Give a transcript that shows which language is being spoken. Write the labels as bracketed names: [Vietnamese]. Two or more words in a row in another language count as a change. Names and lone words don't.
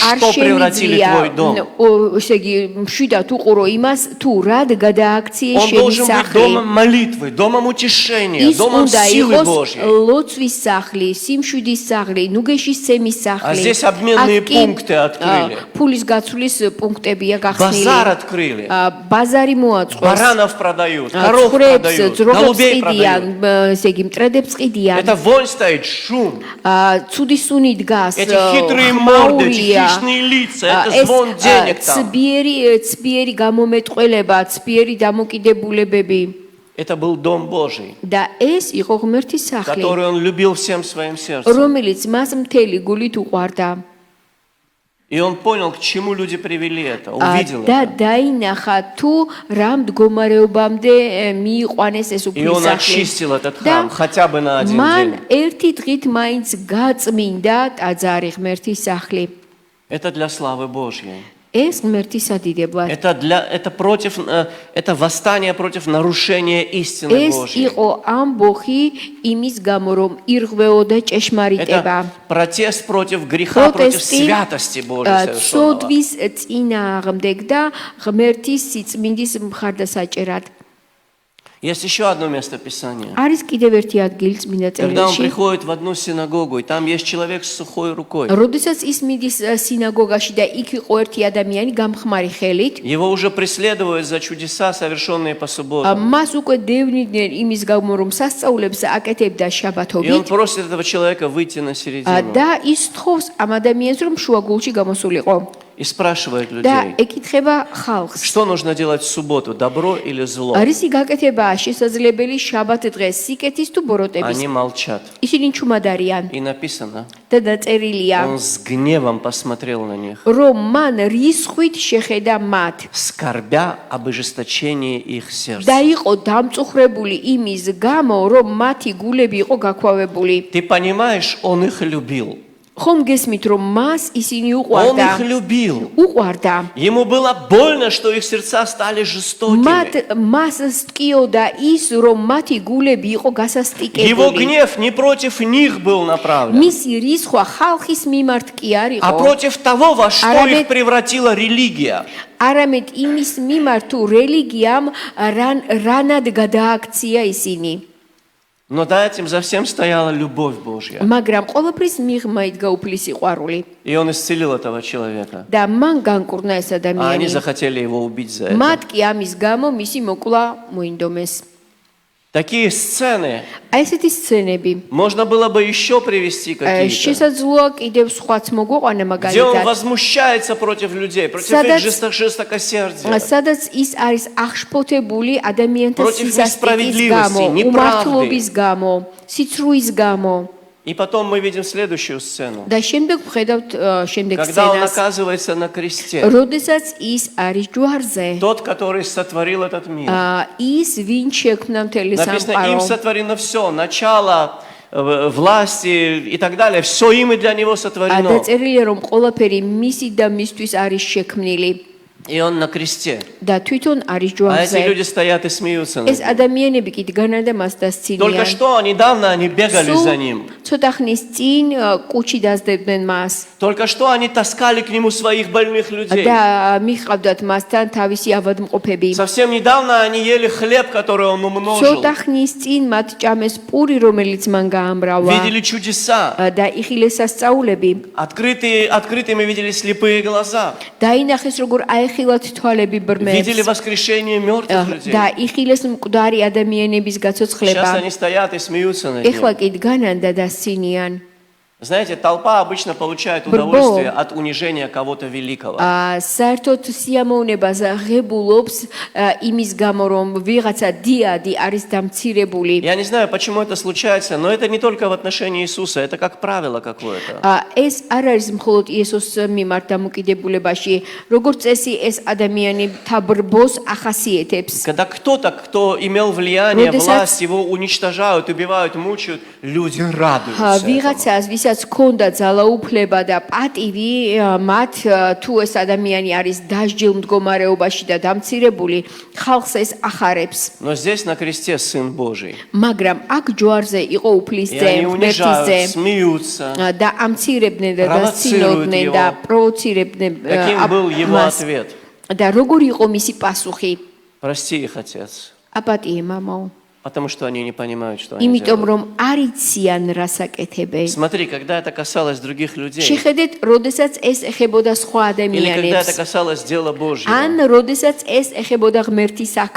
[Georgian] არ [Russian] что превратили твой дом. [Georgian] ესე იგი მშვიდად უყურო имас თუ რად გადააქციე [Russian] Он [Georgian] შენი [Russian] должен быть [Georgian] სახლი. [Russian] домом молитвы, домом утешения, [Georgian] ის [Russian] домом [Georgian] უნდა [Russian] силы [Georgian] იყოს [Russian] Божьей. [Georgian] ლოცვის სახლი, სიმშვიდის сახლი, ნუგეშის ცემის [Russian] А [Georgian] სახლი. [Russian] здесь обменные [Georgian] აქ კი, [Russian] пункты открыли. [Georgian] ფულის გაცვლის პუნქტებია გახსნილი. [Russian] Базар открыли. [Georgian] ბაზარი მოაწყოს. [Russian] Баранов продают, коров [Georgian] ცხრებს, [Russian] продают, [Georgian] ძროხებს [Russian] голубей [Georgian] ყიდიან, [Russian] продают. [Georgian] ესე იგი მტრედებს ყიდიან. [Russian] Это вонь стоит, шум. [Georgian] ცუდი სუნი დგას. [Russian] Эти хитрые морды, эти хищные лица, это звон денег там. [Georgian] ცბიერი გამომეტყველება, ცბიერი დამოკიდებულებები. [Russian] Это был дом Божий, [Georgian] და ეს იყო ღმერთის სახლი, [Russian] который он любил всем своим сердцем. [Georgian] რომელიც მას მთელი გულით უყვარდა. [Russian] И он понял, к чему люди привели это, увидел [Georgian] და [Russian] это. [Georgian] დაინახა თუ რა მდგომარეობამდე მიიყვანეს ეს [Russian] И он [Georgian] უფლისახლი. [Russian] очистил этот храм хотя бы на один [Georgian] მან [Russian] день. [Georgian] ერთი დღით მაინც გაწმინდა ტაძარი ღმერთის სახლი. [Russian] Это для славы Божьей. [Georgian] ეს ღმერთის სადიდებლად. [Russian] Это восстание против нарушения истины [Georgian] ეს [Russian] Божьей. [Georgian] იყო ამბოხი იმის გამო რომ ირღვეოდა ჭეშმარიტება. [Russian] Это протест против греха, против святости Божьей совершенного. [Georgian] ცოდვის წინააღმდეგ და ღმერთის სიწმინდის მხარდასაჭერად. [Russian] Есть еще одно место Писания. [Georgian] არის კიდევ ერთი ადგილი წმინდა [Russian] Когда он [Georgian] წერილში. [Russian] приходит в одну синагогу, и там есть человек с сухой рукой. [Georgian] როდესაც ის მიდის სინაგოგაში და იქ იყო ერთი ადამიანი გამხმარი ხელით, [Russian] Его уже преследуют за чудеса, совершенные по субботам. [Georgian] მას უკვე დევნიდნენ იმის გამო რომ სასწაულებს აკეთებდა [Russian] И он [Georgian] შაბათობით [Russian] просит этого человека выйти на середину. [Georgian] და ის თხოვს ამ ადამიანს რომ შუაგულში გამოსულიყო [Russian] И спрашивает [Georgian] და [Russian] людей, [Georgian] ეკითხება ხალხს. [Russian] что нужно делать в субботу, добро или зло? [Georgian] რისი გაკეთებაა შესაძლებელი შაბათ დღეს, სიკეთის თუ ბოროტების? [Russian] Они молчат. [Georgian] ისინი ჩუმად არიან [Russian] И написано, [Georgian] და დაწერილია [Russian] он с гневом посмотрел на них, [Georgian] რომ მან რისხვით შეხედა მათ [Russian] скорбя об ожесточении их сердца. [Georgian] და იყო დამწუხრებული იმის გამო რომ მათი გულები იყო გაქვავებული. [Russian] Ты понимаешь, он их любил. [Georgian] ხომ გესმით რომ მას ისინი [Russian] Он [Georgian] უყვარდა? [Russian] их любил. [Georgian] უყვარდა. [Russian] Ему было больно, что их сердца стали жестокими. [Georgian] მას სტკიოდა ის რომ მათი გულები იყო [Russian] Его [Georgian] გასასტიკებული. [Russian] гнев не против них был направлен, [Georgian] მისი რისხვა ხალხის მიმართ კი არ [Russian] а [Georgian] იყო, [Russian] против того, во что [Georgian] Арамет- [Russian] их превратила религия. [Georgian] არამედ იმის მიმართ თუ რელიგიამ რანად გადააქცია ისინი. [Russian] Но за этим за всем стояла любовь Божья. [Georgian] მაგრამ ყოველფრის მიღმა იდგა უფლის სიყვარული [Russian] И он исцелил этого человека. [Georgian] და მან განკურნა ეს [Russian] А они [Georgian] ადამიანი. [Russian] захотели его убить за это. [Georgian] მათ კი ამის გამო მისი მოკლა მოინდომეს. [Russian] Такие сцены [Georgian] აი ესეთი სცენები. [Russian] можно было бы еще привести какие-то. [Georgian] შესაძლოა კიდევ სხვაც მოგვიყვანა [Russian] Где он [Georgian] მაგალითად. [Russian] возмущается против людей, против [Georgian] Სადაც- [Russian] их жестокосердия. [Georgian] სადაც ის არის აღშფოთებული ადამიანთა [Russian] Против [Georgian] სისასტიკის [Russian] несправедливости, [Georgian] გამო, [Russian] неправды. [Georgian] უმართლობის გამო, სიცრუის გამო. [Russian] И потом мы видим следующую сцену. [Georgian] და შემდეგ ვხედავთ შემდეგ [Russian] Когда он [Georgian] სცენას. [Russian] оказывается на кресте. [Georgian] როდესაც ის არის ჯვარზე. [Russian] Тот, который сотворил этот мир. [Georgian] ის ვინ შექმნა მთელი [Russian] Написано, им [Georgian] სამყარო. [Russian] сотворено все, начало, власти и так далее. Все им и для него сотворено. [Georgian] დაწერილია რომ ყველაფერი მისი და მისთვის არის შექმნილი [Russian] И он на кресте. [Georgian] და თვითონ არის [Russian] А эти [Georgian] ჯვარზე. [Russian] люди стоят и смеются над [Georgian] ეს [Russian] ним. [Georgian] ადამიანები კი დგანან და მას [Russian] Только [Georgian] დასცინიან. [Russian] что, недавно они бегали за ним. [Georgian] ცოტა ხნის წინ კუჩი დასდებდნენ მას [Russian] Только что они таскали к нему своих больных людей. [Georgian] და მიჰყავდათ მასთან თავისი ავადმყოფები. [Russian] Совсем недавно они ели хлеб, который он умножил. [Georgian] ცოტა ხნის წინ მათ ჭამეს პური, რომელიც მან გაამრავა [Russian] Видели чудеса. [Georgian] და იხილეს სასწაულები. [Russian] Открытыми видели слепые глаза. [Georgian] დაინახეს როგორ აეხილათ თვალები [Russian] Видели [Georgian] ბრმებს [Russian] воскрешение мертвых людей. [Georgian] და იხილეს მკვდარი ადამიანების [Russian] Сейчас [Georgian] გაცოცხლება. [Russian] они стоят и смеются над [Georgian] ეხლა [Russian] ним. [Georgian] კი დგანან და დასცინიან. [Russian] Знаете, толпа обычно получает удовольствие от унижения кого-то великого. [Georgian] საერთოდ სიამოვნებას ღებულობს იმის გამო რომ ვიღაცა დიადი არის დამცირებული. [Russian] Я не знаю, почему это случается, но это не только в отношении Иисуса, это как правило какое-то. [Georgian] ეს არ არის მხოლოდ იესოს მიმართ დამოკიდებულებაში, როგორც წესი ეს ადამიანი თაბრბოს ახასიეთებს. [Russian] Когда кто-то, кто имел влияние, [Georgian] Родесац- [Russian] власть, его уничтожают, убивают, мучают, люди радуются этому. [Georgian] ვიღაცას ვისაც ქონდა ძალაუფლება და პატივი მათ თუ ეს ადამიანი არის დასჯილ მდგომარეობაში და დამცირებული, ხალხს ეს ახარებს. [Russian] Но здесь на кресте Сын Божий. [Georgian] მაგრამ აქ ჯვარზე იყო [Russian] И [Georgian] უფლისზე, [Russian] они [Georgian] ღმერთისზე [Russian] унижают, смеются. [Georgian] და ამცირებდნენ და [Russian] Провоцируют [Georgian] დასცინოდნენ [Russian] его. [Georgian] და პროვოცირებდნენ [Russian] Каким был его [Georgian] მას. [Russian] ответ? [Georgian] და როგორ იყო მისი პასუხი? [Russian] Прости их, Отец, [Georgian] აპატიე მამაო, [Russian] потому что они не понимают, что они [Georgian] იმიტომ [Russian] делают. [Georgian] რომ არ იციან რას აკეთებენ. [Russian] Смотри, когда это касалось других людей, [Georgian] შეხედეთ, როდესაც ეს ეხებოდა სხვა [Russian] или когда это [Georgian] ადამიანებს, [Russian] касалось дела Божьего, [Georgian] ან როდესაც ეს ეხებოდა ღმერთის საქმეს,